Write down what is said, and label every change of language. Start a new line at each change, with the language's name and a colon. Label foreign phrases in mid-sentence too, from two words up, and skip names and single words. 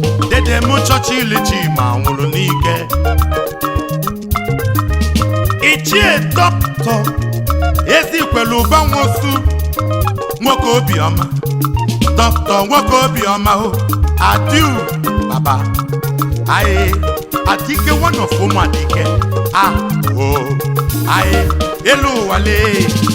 Igbo: Dede m Churchill Chima nwụrụ n'ike. Ichie Dr. Ezikwelu Ụba Nwosu, nwoke obiọma. Doctor nwoke obiọma o, adieu, baba. Aye. Adike,
English: one of
Igbo: ụmụ Adike. Ah, oh, aye, elu ụwa lee.